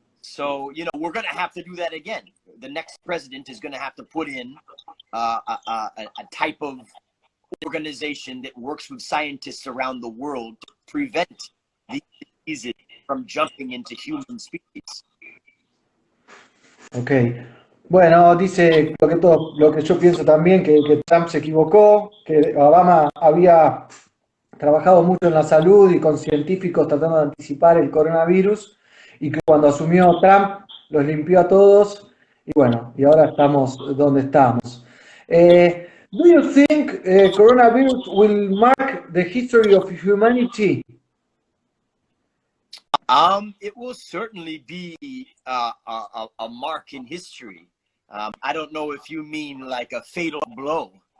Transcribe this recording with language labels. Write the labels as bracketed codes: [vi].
[en] So, we're going to have to do that again. The next president is going to have to put in a type of organization that works with scientists around the world to prevent these diseases from jumping into human species. Okay. [es] Bueno, dice lo que yo pienso también, que Trump se equivocó, que Obama había trabajado mucho en la salud y con científicos tratando de anticipar el coronavirus, y que cuando asumió Trump los limpió a todos, y bueno, y ahora estamos donde estamos. [en] Do you think coronavirus will mark the history of humanity? It will certainly be a mark in history. I don't know if you mean like a fatal blow.